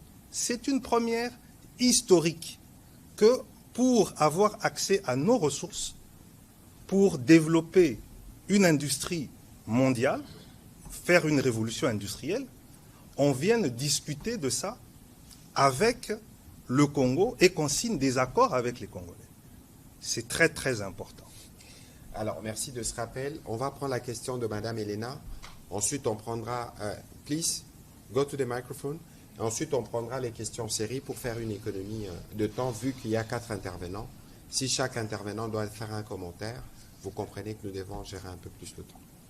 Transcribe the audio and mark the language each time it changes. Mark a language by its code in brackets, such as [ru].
[fr] C'est une première historique que pour avoir accès à nos ressources, pour développer une industrie mondiale, faire une révolution industrielle, on vienne discuter de ça avec le Congo et qu'on signe des accords avec les Congolais. C'est très très important. Alors, merci de ce rappel. On va prendre la question de Madame Elena. Ensuite, on prendra... [en] please, go to the microphone. [fr] Et ensuite, on prendra les questions séries pour faire une économie de temps, vu qu'il y a 4 intervenants. Si chaque intervenant doit faire un commentaire, vous comprenez que nous devons gérer un peu plus le temps.